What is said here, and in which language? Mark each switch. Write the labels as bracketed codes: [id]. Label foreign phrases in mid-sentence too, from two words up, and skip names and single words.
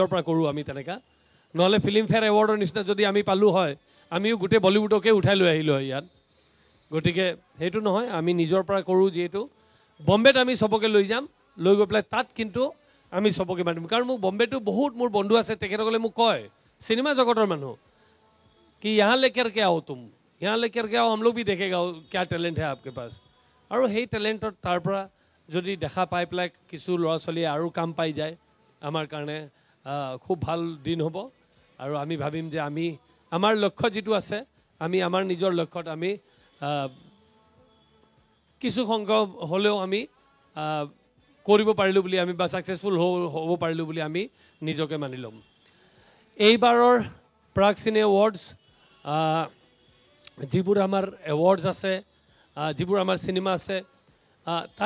[as] পৰা কৰোঁ আমি তেনেকুৱা নহ'লে ফিল্মফেয়াৰ এৱাৰ্ডৰ নিচিনা যদি আমি পালোঁ হয় আমিও গোটেই বলিউডকে উঠাই লৈ আহিলোঁ হয় ইয়াত গতিকে সেইটো নহয় আমি নিজৰ পৰা কৰোঁ যিহেতু বম্বেত আমি চবকে লৈ যাম লৈ গৈ পেলাই তাত কিন্তু আমি চবকে মাতিম কাৰণ মোক বম্বেতো বহুত মোৰ বন্ধু আছে তেখেতসকলে মোক কয় চিনেমা জগতৰ মানুহ কি [hi] यहाँ लेकर के आओ तुम यहाँ लेकर के आओ हम लोग भी देखेगा क्या टैलेंट है आपके पास [as] আৰু সেই টেলেণ্টত তাৰ পৰা যদি দেখা পাই পেলাই কিছু ল'ৰা ছোৱালীয়ে আৰু কাম পাই যায় আমাৰ কাৰণে খুব ভাল দিন হ'ব আৰু আমি ভাবিম যে আমি আমাৰ লক্ষ্য যিটো আছে আমি আমাৰ নিজৰ লক্ষ্যত আমি কিছু সংখ্যক হ'লেও আমি কৰিব পাৰিলোঁ বুলি আমি বা ছাকচেছফুল হ'ব পাৰিলোঁ বুলি আমি নিজকে মানি ল'ম এইবাৰৰ প্ৰাগ চিনে এৱাৰ্ডছ যিবোৰ আমাৰ এৱাৰ্ডছ আছে যিবোৰ আমাৰ চিনেমা আছে তাত